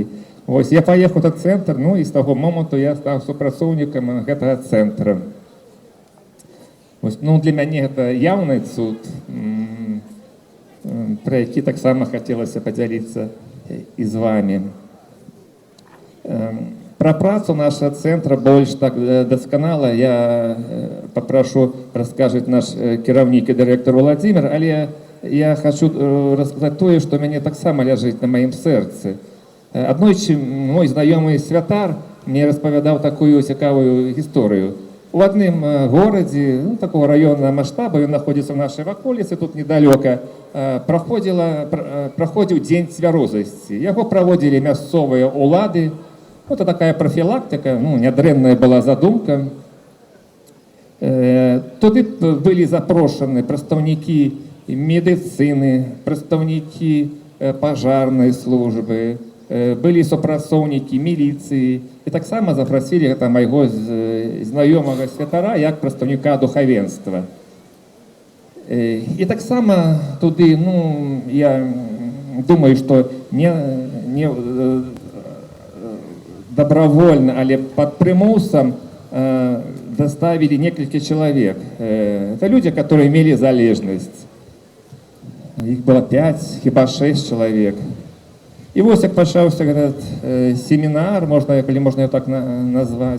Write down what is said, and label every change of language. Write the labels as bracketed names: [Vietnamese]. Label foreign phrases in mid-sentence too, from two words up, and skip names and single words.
[Russian] Вот, я поехал в этот центр, ну и с того момента я стал супрацоўнікам этого центра. Вот, ну, для меня это явный цуд, про які так само хотелось поделиться и с вами. [Belarusian] Про працу нашего центра больш так дасканала я попрошу раскажет наш кіраўнік і дырэктар Владимир, але [Russian] я хочу рассказать [Belarusian] тое, што мяне таксама ляжыць на маім сэрцы. Аднойчы мой знаёмы святар мне распавядаў такую цікавую гісторыю. У адным горадзе, ну, [Russian] такого районного масштаба, [Belarusian] ён [Russian] находится в нашей [Belarusian] ваколіцы, тут недалёка, праходзіў дзень цвярозасці. Яго праводзілі мясцовыя улады. [Russian] Вот такая профилактика, [Belarusian] ну, нядрэнная была задумка. Туды былі запрошаны прадстаўнікі медыцыны, прадстаўнікі пажарнай службы, былі супрацоўнікі міліцыі, і таксама запрасілі гэта майго знаёмага святара як прадстаўніка духавенства. І таксама туды, [Russian] ну, я думаю, што не добровольно, але под примусом доставили несколько человек. Это люди, которые имели залежность. Их было 5, хіба 6 человек. И вот как пачаўся этот семинар, или можно его так назвать.